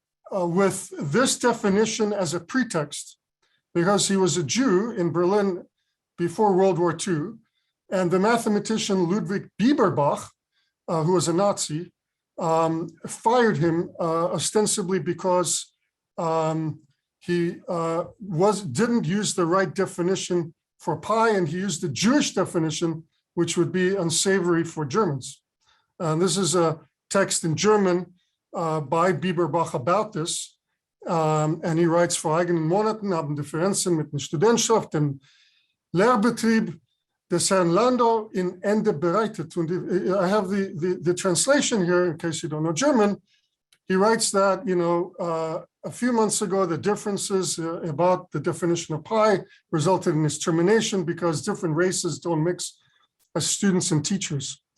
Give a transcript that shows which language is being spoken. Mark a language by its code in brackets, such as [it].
[en] with this definition as a pretext, because he was a Jew in Berlin before World War II, and the mathematician Ludwig Bieberbach, who was a Nazi, fired him ostensibly because he didn't use the right definition for pi, and he used the Jewish definition, which would be unsavory for Germans. And this is a text in German by Bieberbach about this. And he writes, [de] vor eigenen Monaten haben Differenzen mit der Studentschaft den Lehrbetrieb des Herrn Landau in Ende bereitet. [en] And I have the translation here in case you don't know German. He writes that, a few months ago, the differences about the definition of pi resulted in his termination because different races don't mix as students and teachers.